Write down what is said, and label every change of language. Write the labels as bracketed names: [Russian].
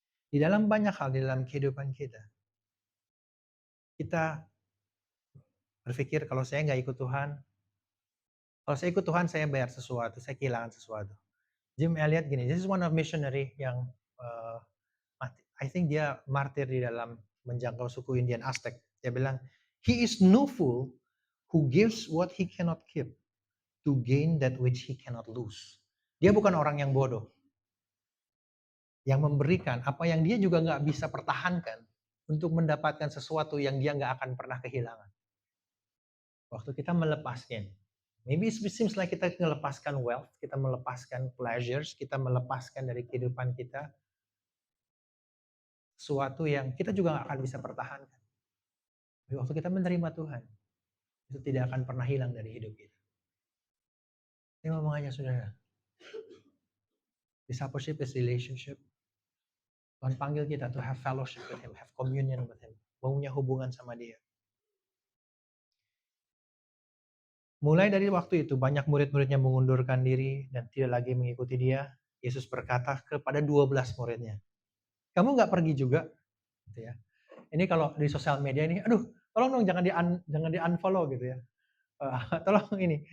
[Indonesian] Di dalam banyak hal, di dalam kehidupan kita, kita berpikir kalau saya nggak ikut Tuhan, kalau saya ikut Tuhan saya bayar sesuatu, saya kehilangan sesuatu. Jim Elliot gini, [English] this is one of missionary [Indonesian] yang [English] I think [Indonesian] dia martir di dalam menjangkau suku Indian Aztec. Dia bilang, [English] he is no fool who gives what he cannot keep to gain that which he cannot lose. [Indonesian] Dia bukan orang yang bodoh, yang memberikan apa yang dia juga nggak bisa pertahankan untuk mendapatkan sesuatu yang dia nggak akan pernah kehilangan. Waktu kita melepaskan, [English] maybe it seems like [Indonesian] kita melepaskan wealth, kita melepaskan pleasures, kita melepaskan dari kehidupan kita sesuatu yang kita juga nggak akan bisa pertahankan. Tapi waktu kita menerima Tuhan, itu tidak akan pernah hilang dari hidup kita. Ini ngomong aja saudara. [English] Discipleship is relationship. [Indonesian] Tuhan panggil kita [English] to have fellowship with Him, have communion with Him. [Indonesian] Punya hubungan sama Dia. Mulai dari waktu itu banyak murid-muridnya mengundurkan diri dan tidak lagi mengikuti dia. Yesus berkata kepada 12 muridnya, "Kamu nggak pergi juga?" Gitu ya. Ini kalau di sosial media ini, "Aduh, tolong dong jangan di-unfollow," gitu ya. "Tolong ini."